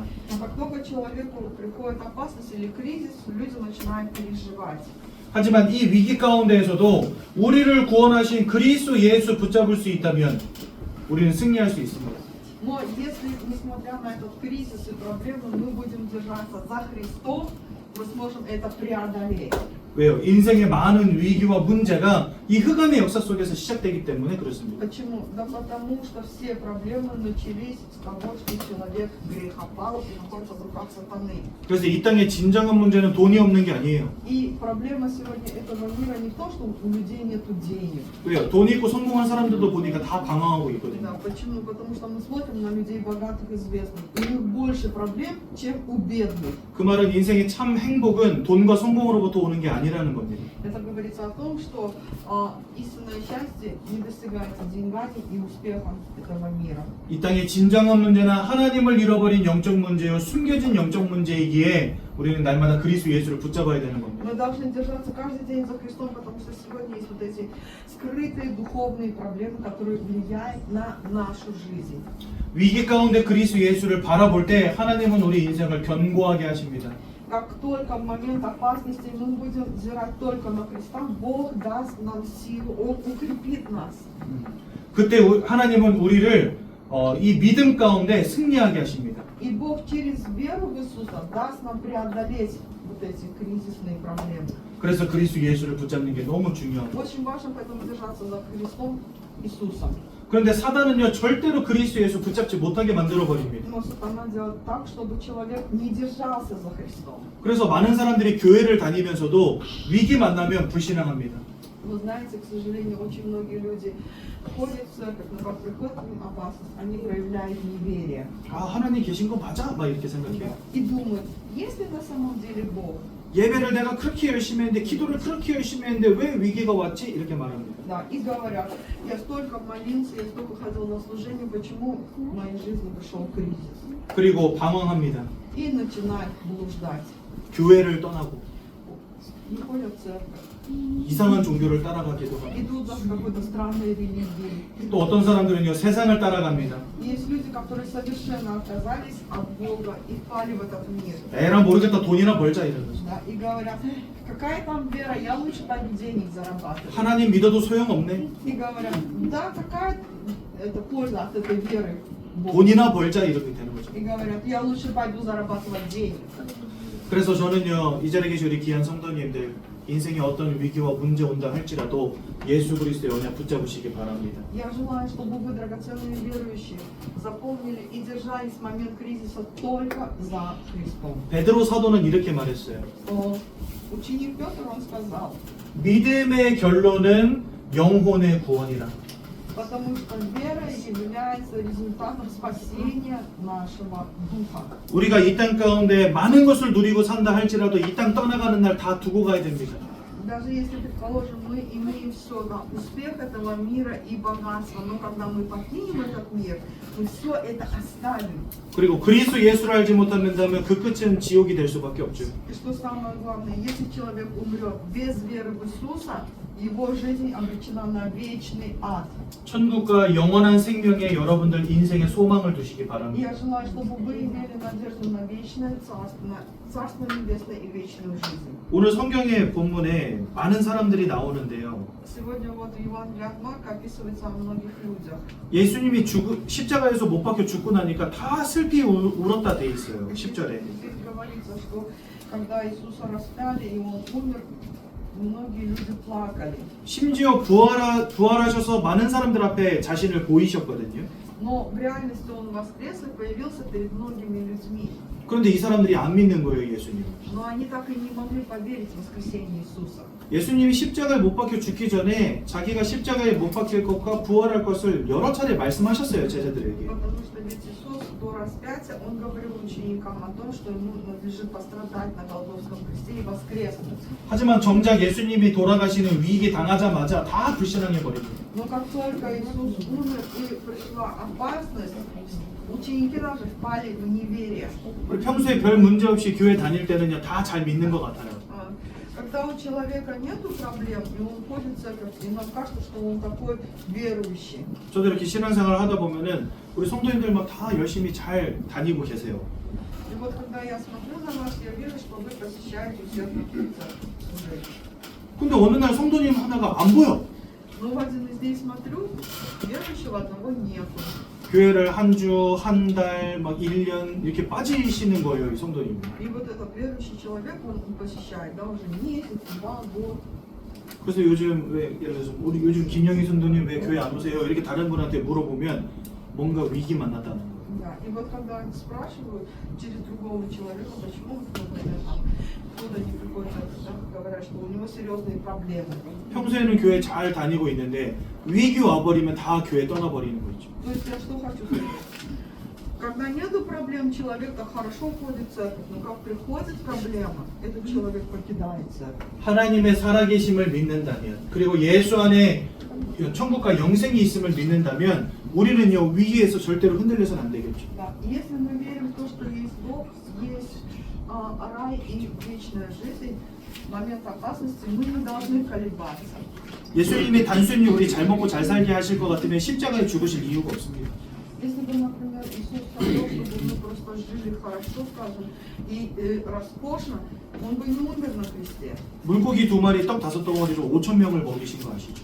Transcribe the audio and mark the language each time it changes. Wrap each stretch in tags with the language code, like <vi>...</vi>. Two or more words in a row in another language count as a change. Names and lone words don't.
<ru>Но как только человеку приходит опасность или кризис, люди начинают переживать.</ru> <ko>하지만 이 위기 가운데에서도 우리를 구원하신 그리스도 예수 붙잡을 수 있다면 우리는 승리할 수 있습니다.</ko> <ru>Но если, несмотря на этот кризис и проблемы, мы будем держаться за Христом, мы сможем это преодолеть.</ru> <ko>왜요? 인생의 많은 위기와 문제가 이 흑암의 역사 속에서 시작되기 때문에 그렇습니다.</ko> <ru>Почему? Да потому что все проблемы начались с того, что человек грехопал и находится в руках сатаны.</ru> <ko>그래서 이 땅의 진정한 문제는 돈이 없는 게 아니에요.</ko> <ru>И проблема сегодня этого мира не в том, что у людей нет денег.</ru> <ko>왜요? 돈 있고 성공한 사람들도 보니까 다 방황하고</ko> <ru>Да,</ru> <ko>있거든요.</ko> <ru>почему? Потому что мы смотрим на людей богатых, известных. У них больше проблем, чем у бедных.</ru> <ko>그 말은 인생의 참 행복은 돈과 성공으로부터 오는 게 아니라는 겁니다.</ko> <ru>Это говорится о том, что истинное счастье не достигается деньгами и успехом этого мира.</ru> <ko>이 땅의 진정한 문제는 하나님을 잃어버린 영적 문제요 숨겨진 영적 문제이기에 우리는 날마다 그리스도 예수를 붙잡아야 되는 겁니다.</ko> <ru>Мы должны держаться каждый день за Христом, потому что сегодня есть вот эти скрытые духовные проблемы, которые влияют на нашу жизнь.</ru> <ko>위기 가운데 그리스도 예수를 바라볼 때 하나님은 우리 인생을 견고하게 하십니다.</ko> <ru>Как только в момент опасности мы будем взирать только на Христа, Бог даст нам силу, Он укрепит нас.</ru> <ko>그때 하나님은 우리를 이 믿음 가운데 승리하게 하십니다.</ko> <ru>И Бог через веру в Иисуса даст нам преодолеть вот эти кризисные проблемы.</ru> <ko>그래서 그리스도 예수를 붙잡는 게 너무 중요합니다.</ko> <ru>Очень важно поэтому держаться за Христом Иисусом.</ru> <ko>그런데 사단은요 절대로 그리스도 예수 붙잡지 못하게 만들어 버립니다.</ko> <ru>Но сатана делает так, чтобы человек не держался за Христом.</ru> <ko>그래서 많은 사람들이 교회를 다니면서도 위기 만나면 불신앙합니다.</ko> <ru>Вы знаете, к сожалению, очень многие люди ходят в церковь, но как приходит к ним опасность, они проявляют неверие.</ru> <ko>아 하나님 계신 거 맞아? 막 이렇게 생각해요.</ko> <ru>И думают, есть ли на самом деле Бог?</ru> <ko>예배를 내가 그렇게 열심히 했는데 기도를 그렇게 열심히 했는데 왜 위기가 왔지? 이렇게 말합니다.</ko> <ru>Да, и говорят, я столько молился, я столько ходил на служение, почему в моей жизни пришел кризис?</ru> <ko>그리고 방황합니다.</ko> <ru>И начинают блуждать.</ru> <ko>교회를 떠나고</ko> <ru>Не ходят в церковь,</ru> <ko>이상한 종교를 따라가기도 하고</ko> <ru>идут за какой-то странной религией.</ru> <ko>또 어떤 사람들은요 세상을 따라갑니다.</ko> <ru>Есть люди, которые совершенно отказались от Бога и впали в этот мир.</ru> <ko>에라 모르겠다 돈이나 벌자 이러면서</ko> <ru>Да, и говорят, какая там вера, я лучше пойду денег зарабатывать.</ru> <ko>하나님 믿어도 소용없네.</ko> <ru>И говорят, да, какая это польза от этой веры в Бога.</ru> <ko>돈이나 벌자 이렇게 되는 거죠.</ko> <ru>И говорят, я лучше пойду зарабатывать денег.</ru> <ko>그래서 저는요 이 자리에 계신 우리 귀한 성도님들 인생에 어떤 위기와 문제 온다 할지라도 예수 그리스도의 언약 붙잡으시기 바랍니다.</ko> <ru>Я желаю, чтобы вы, драгоценные верующие, запомнили и держались в момент кризиса только за Христом.</ru> <ko>베드로 사도는 이렇게 말했어요.</ko> <ru>Ученик Петр, он сказал,</ru> <ko>믿음의 결론은 영혼의 구원이라.</ko> <ru>потому что вера является результатом спасения нашего духа.</ru> <ko>우리가 이 땅 가운데 많은 것을 누리고 산다 할지라도 이 땅 떠나가는 날 다 두고 가야 됩니다.</ko> <ru>Даже если, предположим, мы имеем все, да, успех этого мира и богатство, но когда мы покинем этот мир, мы все это оставим.</ru> <ko>그리고 그리스도 예수를 알지 못한다면 그 끝은 지옥이 될 수밖에 없죠.</ko> <ru>И что самое главное, если человек умрет без веры в Иисуса, его жизнь обречена на вечный ад.</ru> <ko>천국과 영원한 생명에 여러분들 인생에 소망을 두시기</ko> <ru>И</ru> <ko>바랍니다.</ko> <ru>я желаю, чтобы вы имели надежду на вечное царство, на царство небесное и вечную жизнь.</ru> <ko>오늘 성경의 본문에 많은 사람들이 나오는데요.</ko> <ru>Сегодня вот Евангелие от Марка описывается о многих людях.</ru> <ko>예수님이 십자가에서 못 박혀 죽고 나니까 다 슬피 울었다 돼 있어요. 10절에.</ko> <ru>Здесь говорится, что когда Иисуса распяли и Он умер, многие люди плакали.</ru> <ko>심지어 부활하셔서 많은 사람들 앞에 자신을 보이셨거든요.</ko> <ru>Но в реальности Он воскрес и появился перед многими людьми.</ru> <ko>그런데 이 사람들이 안 믿는 거예요, 예수님.</ko> <ru>Но они так и не могли поверить в воскресение Иисуса.</ru> <ko>예수님이 십자가에 못 박혀 죽기 전에 자기가 십자가에 못 박힐 것과 부활할 것을 여러 차례 말씀하셨어요, 제자들에게.</ko> <ru>Потому что ведь Иисус до распятия, Он говорил ученикам о том, что Ему надлежит пострадать на Голгофском кресте и воскреснуть.</ru> <ko>하지만 정작 예수님이 돌아가시는 위기 당하자마자 다 불신앙해 버립니다.</ko> <ru>Но как только Иисус умер и пришла опасность, ученики даже впали в неверие.</ru> <ko>우리 평소에 별 문제 없이 교회 다닐 때는요 다 잘 믿는 것 같아요.</ko> <ru>Когда у человека нет проблем, и он ходит в церковь, и нам кажется, что он такой верующий.</ru> <ko>저도 이렇게 신앙생활을 하다 보면은 우리 성도님들 막 다 열심히 잘 다니고 계세요.</ko> <ru>И вот когда я смотрю на вас, я вижу, что вы посещаете церковь.</ru> <ko>근데 어느 날 성도님 하나가 안 보여.</ko> <ru>Но в один из дней смотрю, верующего одного нету.</ru> <ko>교회를 한 주, 한 달, 막 1년 이렇게 빠지시는 거예요, 이 성도님.</ko> <ru>И вот этот верующий человек, он посещает, да, уже месяц, 2 года.</ru> <ko>그래서 요즘 왜 예를 들어서 우리 요즘 김영희 성도님 왜 교회 안 오세요? 이렇게 다른 분한테 물어보면 뭔가 위기 만났다는 거예요.</ko> <ru>Да, и вот когда они спрашивают через другого человека, почему, например, там, кто-то не приходит, да, говорят, что у него серьезные проблемы.</ru> <ko>평소에는 교회 잘 다니고 있는데 위기 와버리면 다 교회 떠나버리는 거죠.</ko> <ru>То есть я что хочу сказать? Когда нету проблем, человек так хорошо ходит в церковь, но как приходит проблема, этот человек покидает церковь.</ru> <ko>하나님의 살아계심을 믿는다면 그리고 예수 안에 천국과 영생이 있음을 믿는다면 우리는요 위기에서 절대로 흔들려서는 안 되겠죠.</ko> <ru>Да, если мы верим в то, что есть Бог, есть рай и вечная жизнь, в момент опасности мы не должны колебаться.</ru> <ko>예수님이 단순히 우리 잘 먹고 잘 살게 하실 것 같으면 십자가에 죽으실 이유가 없습니다.</ko> <ru>Если бы, например, Иисус хотел, чтобы мы просто жили хорошо, скажем, и роскошно, Он бы не умер на кресте.</ru> <ko>물고기 2마리 떡 5덩어리로 5천 명을 먹이신 거 아시죠?</ko>